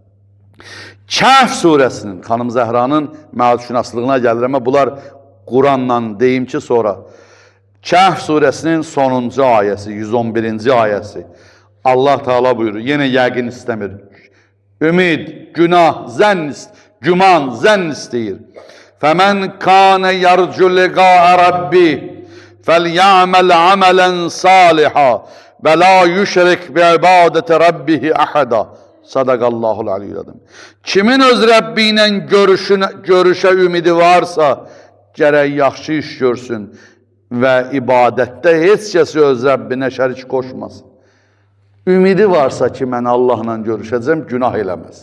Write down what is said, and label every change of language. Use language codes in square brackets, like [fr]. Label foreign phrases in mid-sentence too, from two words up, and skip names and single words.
[az] Kəhf surəsinin, xanım Zəhranın məalşünaslığına gəlir, amma bunlar Quranla deyim ki, sonra. Kəhf surəsinin sonuncu ayəsi, 111-ci ayəsi. Allah Teala buyurur, yenə yəqin istəmir. Ümid, günah, güman, zənn istəyir. [ar] فَمَنْ كَانَ يَرْجُ لِقَاءَ رَبِّهِ فَلْيَعْمَلْ عَمَلًا صَالِحًا وَلَا يُشْرِكْ بِعِبَادَةِ رَبِّهِ أَحَدًا. صدق الله العلي العظيم. [az] Kimin öz Rəbbi ilə görüşə ümidi varsa, gərək yaxşı iş görsün və ibadətdə heç kəsi öz Rəbbinə şərik qoşmasın. Ümidi varsa ki, mən Allahla görüşəcəm, günah eləməz.